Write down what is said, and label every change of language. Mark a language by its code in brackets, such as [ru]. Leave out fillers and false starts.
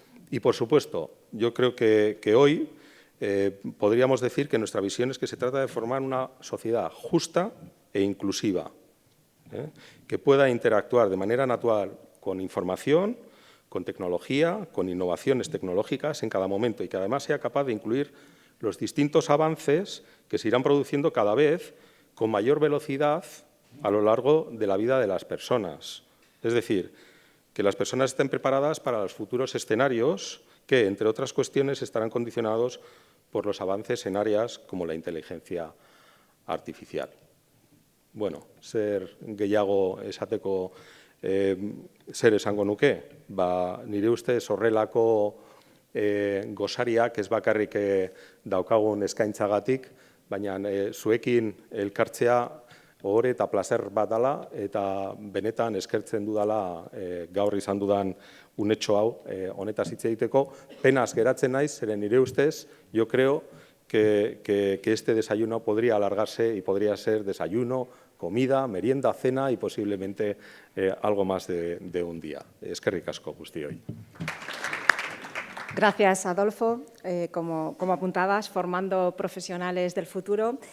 [es] Y, por supuesto, yo creo que hoy podríamos decir que nuestra visión es que se trata de formar una sociedad justa e inclusiva, que pueda interactuar de manera natural con información, con tecnología, con innovaciones tecnológicas en cada momento y que además sea capaz de incluir los distintos avances que se irán produciendo cada vez con mayor velocidad a lo largo de la vida de las personas. Es decir, que las personas estén preparadas para los futuros escenarios que, entre otras cuestiones, estarán condicionados por los avances en áreas como la inteligencia artificial. [eu] Bueno, zer gehiago esateko zer esango nuke, nire ustez horrelako gosariak ez bakarrik daukagun eskaintzagatik, baina zuekin elkartzea ohore eta plazer bat dela eta benetan eskertzen dudala gaur izan dudan unetxo hau honetaz hitz egiteko. Penaz geratzen naiz, zeren nire ustez, [es] yo creo que este desayuno podría alargarse y podría ser desayuno, comida, merienda, cena y posiblemente algo más de un día. [eu] Eskerrik asko guztioi. [es] Gracias, Adolfo. Como apuntabas, formando profesionales del futuro.